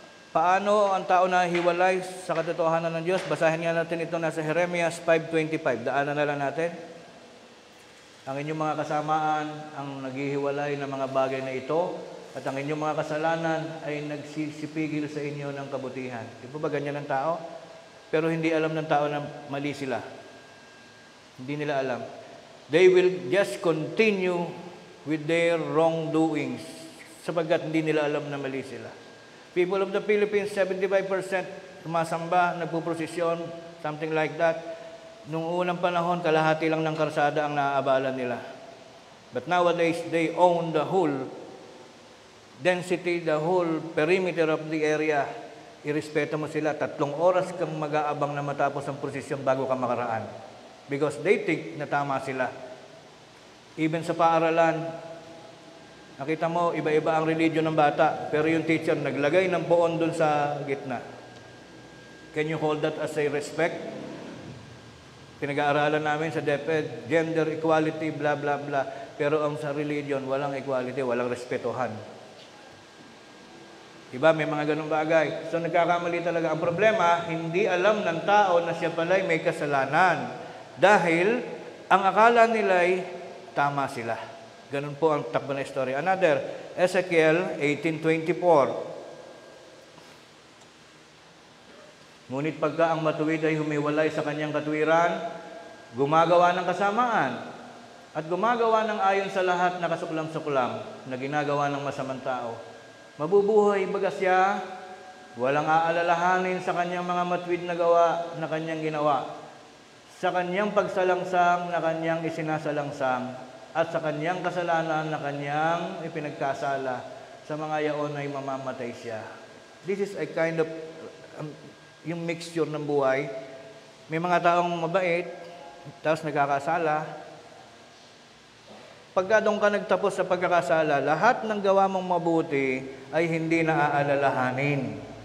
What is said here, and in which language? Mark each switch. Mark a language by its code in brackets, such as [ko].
[tl] Paano ang tao na hiwalay sa katotohanan ng Diyos? Basahin nga natin ito nasa Jeremias 5:25. Daanan na lang natin. Ang inyong mga kasamaan ang naghihiwalay ng mga bagay na ito at ang inyong mga kasalanan ay nagsisipigil sa inyo ng kabutihan. Di ba ganyan ng tao? Pero hindi alam ng tao na mali sila. Hindi nila alam. [en] They will just continue with their wrongdoings [tl] sapagkat hindi nila alam na mali sila. [en] People of the Philippines, 75% [tl] sumasamba, nagpuprosesyon, [en] something like that. [tl] Noong unang panahon, kalahati lang ng karsada ang naaabala nila. [en] But nowadays, they own the whole density, the whole perimeter of the area. [tl] Irespeto mo sila. 3 oras kang mag-aabang na matapos ang prosesyon bago ka makaraan. [en] Because they think [tl] na tama sila. Even sa paaralan, nakita mo, iba-iba ang religion ng bata, pero yung teacher naglagay ng poon dun sa gitna. [en] Can you hold that as a respect? [tl] Pinag-aaralan namin sa DepEd, gender equality, blah, blah, blah. Pero ang sa religion, walang equality, walang respetuhan. Diba? May mga ganung bagay. So nagkakamali talaga. Ang problema, hindi alam ng tao na siya pala'y may kasalanan. Dahil ang akala nila'y tama sila. Ganun po ang takbo na story. Another, Ezekiel 18:24. Ngunit pagka ang matuwid ay humiwalay sa kanyang katwiran, gumagawa ng kasamaan, at gumagawa ng ayon sa lahat na kasuklam-suklam na ginagawa ng masamang tao. Mabubuhay baga siya, walang aalalahanin sa kanyang mga matuwid na gawa na kanyang ginawa, sa kanyang pagsalangsang na kanyang isinasalangsang, at sa kanyang kasalanan na kanyang ipinagkasala, sa mga yaon ay mamamatay siya. [en] This is a kind of yung mixture [tl] ng buhay. May mga taong mabait, tapos nagkakasala. Pagka doon ka nagtapos sa pagkakasala, lahat ng gawa mong mabuti ay hindi na aalalahanin.